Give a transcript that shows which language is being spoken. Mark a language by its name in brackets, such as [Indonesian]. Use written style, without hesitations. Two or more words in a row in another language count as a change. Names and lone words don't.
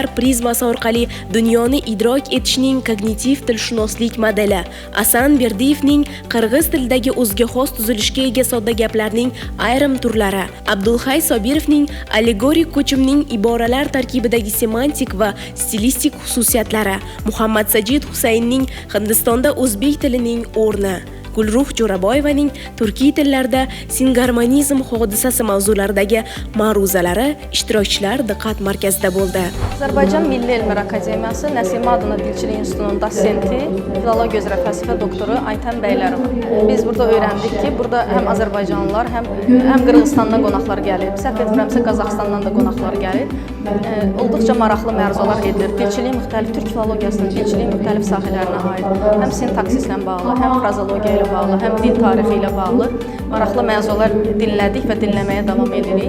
[Uzbek] prizmasi orqali dunyoni idrok etishning kognitiv tilshunoslik modeli, Asan Berdiyevning qirg'iz tilidagi o'ziga xos tuzilishga ega sodda gaplarning ayrim turlari, Abdulhay Sobirovning allegorik ko'chimning iboralar tarkibidagi semantik va stilistik xususiyatlari, Muhammad Sajid Husaynning Hindistonda o'zbek tilining o'rni, Gulruh Jo'raboyevaning turkiy tillarda singarmonizm hodisasi mavzularidagi ma'ruzalari ishtirokchilar diqqat markazida bo'ldi. [Azerbaijani] Azərbaycan Milli Elmlər Akademiyası Nəsimi adına Dilçilik İnstitutunun dosenti, filologiya üzrə fəlsəfə doktoru Ayten Beylerova. Biz burada öyrəndik ki, burada həm Azərbaycanlılar, həm Qırğızstandan qonaqlar gəlib, səhv etmirəmsə Qazaxstandan da qonaqlar gəlib. Olduqca maraqlı məruzələr edilir. Dilçiliyin müxtəlif, türk filologiyasının dilçiliyin müxtəlif sahələrinə aid, həm sintaksislə bağlı, həm frazologiya ilə bağlı, həm dil tarixi ilə bağlı maraqlı mövzular dinlədik və dinləməyə davam edirik.